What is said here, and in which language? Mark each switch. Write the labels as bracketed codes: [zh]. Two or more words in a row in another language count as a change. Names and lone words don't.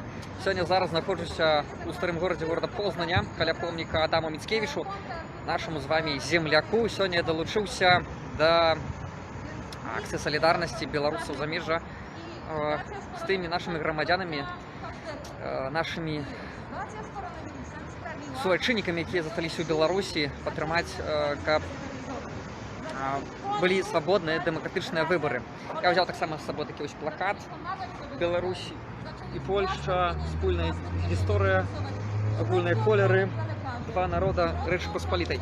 [ru] Сегодня зараз нахожуся [be] у старым [ru] городе города Познання, [be] каля помника Адаму Мицкевичу, [ru] нашему с вами земляку. Сегодня я долучился до акции солидарности белорусов замежжа с теми нашими громадянами, нашими суайчыннікамі, [be] якія засталіся ў Беларусі, падтрымаць, каб былі свабодныя дэмакратычныя выбары. [ru] Я взял [be] таксама з сабой такі вось плакат. Беларусь і Польшча, спільная гісторыя, агульныя колеры, два народа Рэчы Паспалітай.